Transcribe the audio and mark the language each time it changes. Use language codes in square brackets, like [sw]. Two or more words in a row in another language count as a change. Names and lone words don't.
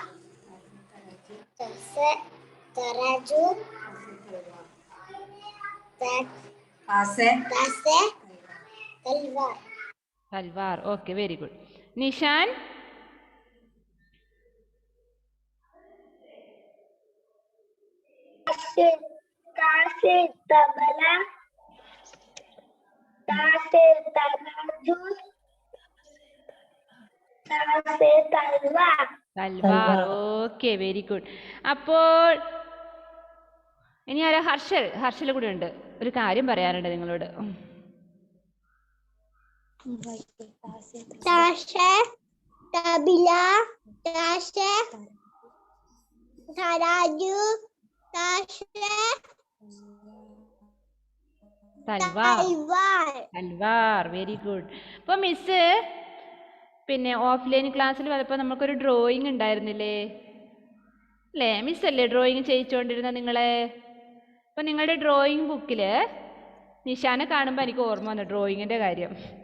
[hi] ताशे तराजू. ताशे तलवार. [en] തൽവാർ, okay, very good. നിഷാൻ. [hi] ताशे तबला ताशे तराजू ताशे तलवार [ml] തൽവാർ. [en] okay, very good. [ml] അപ്പോൾ ഇനി ആരാ? ഹർഷൽ കൂടെ ഉണ്ട്. ഒരു കാര്യം പറയാനുണ്ട് നിങ്ങളോട്. [hi] ताशे तबला ताशे तराजू ताशे തൽവാർ. तलवार [en] തൽവാർ, very good. [ml] അപ്പോൾ മിസ് പിന്നെ ഓഫ്ലൈൻ ക്ലാസ്സിൽ വന്നപ്പോൾ നമുക്കൊരു ഡ്രോയിങ് ഉണ്ടായിരുന്നില്ലേ അല്ലേ? മിസ്സല്ലേ ഡ്രോയിങ് ചെയ്യിച്ചുകൊണ്ടിരുന്നത് നിങ്ങളെ? അപ്പം നിങ്ങളുടെ [en] drawing book [ml] നിഷാനെ കാണുമ്പോൾ എനിക്ക് ഓർമ്മ വന്നു ഡ്രോയിങ്ങിൻ്റെ കാര്യം.